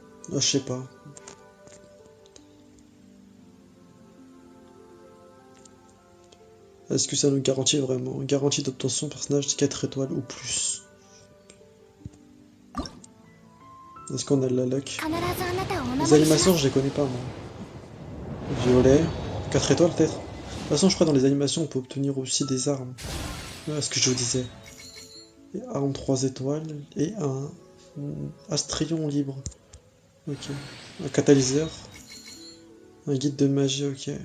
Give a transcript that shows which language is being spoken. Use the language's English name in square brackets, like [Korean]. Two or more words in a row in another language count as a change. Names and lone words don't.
[French] Ah, je sais pas. Est-ce que ça nous garantit vraiment? Garantie d'obtention personnage de 4 étoiles ou plus. Est-ce qu'on a de la luck? [Japanese] 必ずあなたをお [French] Les [Japanese] 守りします [French] animations, je les connais pas, moi. Violet, 4 étoiles peut-être? De toute façon, je crois que dans les animations, on peut obtenir aussi des armes. Ouais, ce que je vous disais. Et arme 3 étoiles et un astrion libre. Ok. Un catalyseur. Un guide de magie, ok.